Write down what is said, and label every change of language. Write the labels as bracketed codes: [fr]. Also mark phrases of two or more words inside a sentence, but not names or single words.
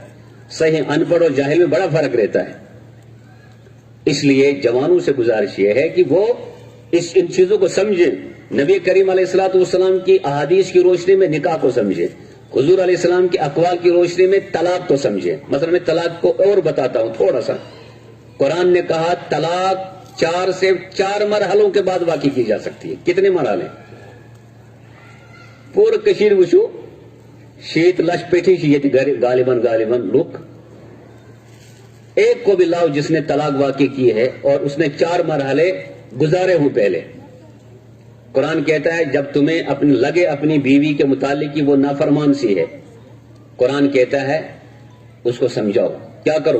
[ur] صحیح ان پڑھ اور جاہل میں بڑا فرق رہتا ہے۔ اس لیے جوانوں سے گزارش یہ ہے کہ وہ ان چیزوں کو سمجھیں، نبی کریم [ar] علیہ الصلوۃ والسلام [ur] کی احادیث کی روشنی میں نکاح کو سمجھیں، حضور [ar] علیہ السلام [ur] کے اقوال کی روشنی میں طلاق کو سمجھیں۔ مثلا میں طلاق کو اور بتاتا ہوں تھوڑا سا۔ قرآن نے کہا طلاق 4 سے 4 مرحلوں کے بعد واقع کی جا سکتی ہے۔ کتنے مرحلے؟ [ks] پور کشیر وشو شیت لش پیٹھی شیت [ur] غالباً لک ایک کو بھی لاؤ جس نے طلاق واقع کی ہے اور اس نے 4 مرحلے گزارے ہوں پہلے۔ قرآن کہتا ہے جب تمہیں لگے اپنی بیوی کے متعلق کی وہ نافرمان سی ہے، قرآن کہتا ہے اس کو سمجھاؤ، کیا کرو؟